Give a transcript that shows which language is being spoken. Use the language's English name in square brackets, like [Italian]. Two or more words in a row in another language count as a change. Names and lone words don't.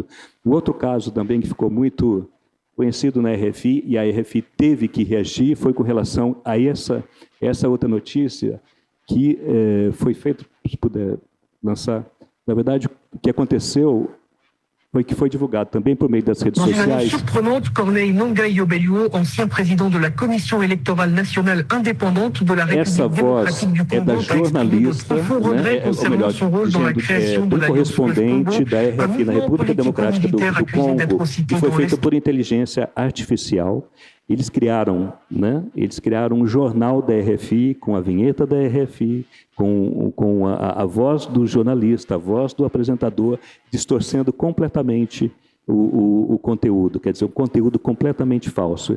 [Portuguese] O outro caso também que ficou muito conhecido na RFI, e a RFI teve que reagir, foi com relação a essa outra notícia que foi feito, se puder lançar. Na verdade, o que aconteceu foi que foi divulgado também por meio das redes sociais. [French] Surprenante, Corneille Nangaï-Obéliou, ancien président de la Commission électorale nationale indépendante de la République démocratique du Congo, [Portuguese] da jornalista, ou melhor, do correspondente da RFI na República Democrática do Congo, que foi feito por inteligência artificial. Eles criaram um jornal da RFI, com a vinheta da RFI, com a voz do jornalista, a voz do apresentador, distorcendo completamente o conteúdo, quer dizer, um conteúdo completamente falso.